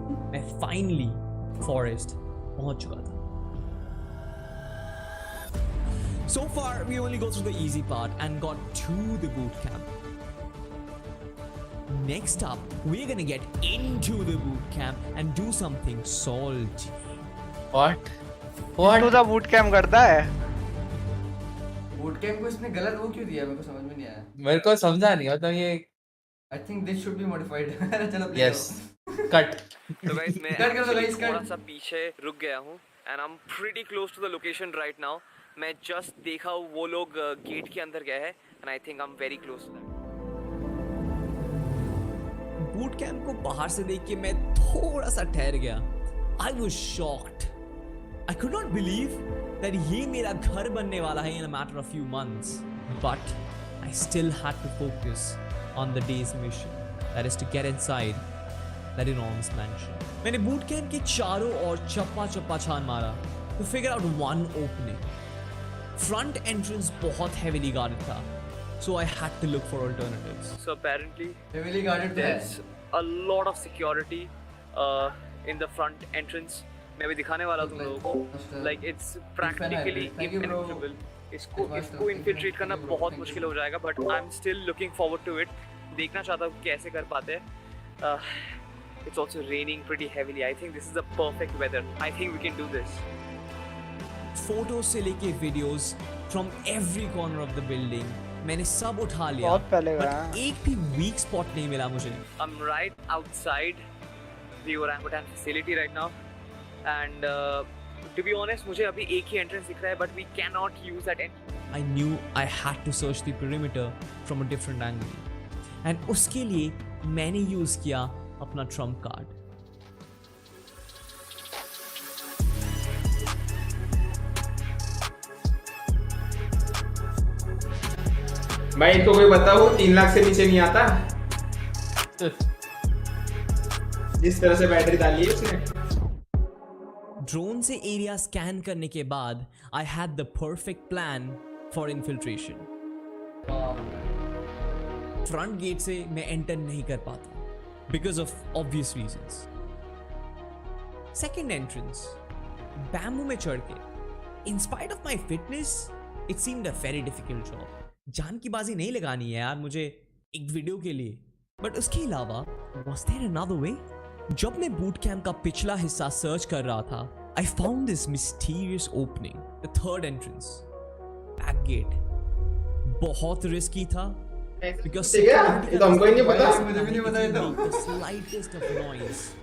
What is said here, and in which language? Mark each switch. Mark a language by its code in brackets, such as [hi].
[hi] मैं finally forest पहुंच चुका था। [en] So far, we only go through the easy part and got to the boot camp. Next up, we're gonna get into the boot camp and do something salty. What? [hi] तू तो boot camp करता है। Boot camp को इसने गलत वो क्यों दिया? मेरे को समझ में नहीं आया। मेरे को समझा नहीं, मतलब ये [en] I think this should be modified. [hi] चलो play [en] yes cut. [hi] तो गाइस मैं Cut कर दो guys, थोड़ा [en] cut. [hi] सा पीछे रुक गया हूँ [en] and I'm pretty close to the location right now. [hi] मैं just देखा वो लोग गेट के अंदर गए हैं [en] and I think I'm very close to that. [hi] Boot camp को बाहर से देख के मैं थोड़ा सा ठहर गया। [en] I was shocked. I could not believe that [hi] ये मेरा घर बनने वाला है [en] in a matter of few months. But I still had to focus on the day's mission, that is to get inside that enormous mansion. [hi] मैंने boot camp के चारों ओर चप्पा चप्पा छान मारा, [en] to figure out one opening. Front entrance बहुत heavily guarded था, so I had to look for alternatives. So apparently heavily guarded there's a lot of security in the front entrance. [hi] मैं भी दिखाने वाला हूँ तुम लोगों को. [en] Like it's practically impenetrable. [hi] इसको infiltrate करना बहुत मुश्किल हो जाएगा, [en] but I'm still looking forward to it. [hi] देखना चाहता हूँ कैसे कर पाते हैं. [en] It's also raining pretty heavily. I think this is the perfect weather. I think we can do this. Photos से लेके videos from every corner of the building [hi] मैंने सब उठा लिया, बहुत पहले but एक भी weak spot नहीं मिला मुझे. [en] I'm right outside the orangutan facility right now, and to be honest, [hi] मुझे अभी एक ही entrance दिख रहा है, [en] but we cannot use that entrance. I knew I had to search the perimeter from a different angle, and [hi] उसके लिए मैंने use किया अपना trump card. भाई इनको कोई बताओ 3 लाख से नीचे नहीं आता जिस तरह से बैटरी डाली है उसने. ड्रोन से एरिया स्कैन करने के बाद [en] I had the perfect plan for infiltration. [hi] Front gate से मैं एंटर नहीं कर पाता because of obvious reasons. [en] Second entrance, bamboo [hi] में चढ़ के, [en] in spite of my fitness, it seemed a very difficult job. [hi] जान की बाजी नहीं लगानी है यार मुझे एक वीडियो के लिए. बट उसके अलावा [en] was there another way? [hi] जब मैं बूट कैंप का पिछला हिस्सा सर्च कर रहा था, [en] I found this mysterious opening, the third entrance, back gate. [hi] बहुत रिस्की था because ये तो हमको ही नहीं पता. मुझे भी नहीं पता ये तो. [en] the slightest of noise.